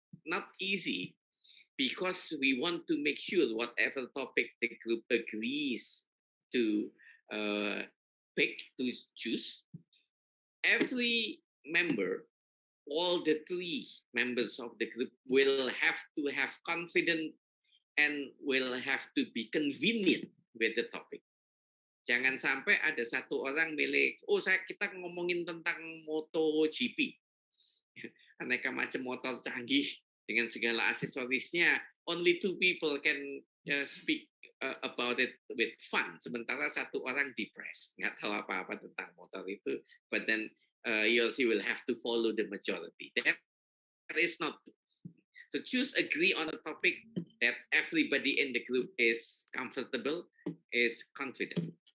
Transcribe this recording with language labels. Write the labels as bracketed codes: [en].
[en] Not easy, because we want to make sure whatever topic the group agrees to pick, to choose, every member, all the 3 members of the group will have to have confidence and will have to be convenient with the topic. [id] Jangan sampai ada satu orang milih, kita ngomongin tentang MotoGP. Aneka macam motor canggih dengan segala aksesorisnya. [en] Only 2 people can speak about it with fun. [id] Sementara satu orang depressed, nggak tahu apa-apa tentang motor itu. [en] But then he or she will have to follow the majority. That is not good. So choose, agree on a topic that everybody in the group is comfortable, is confident.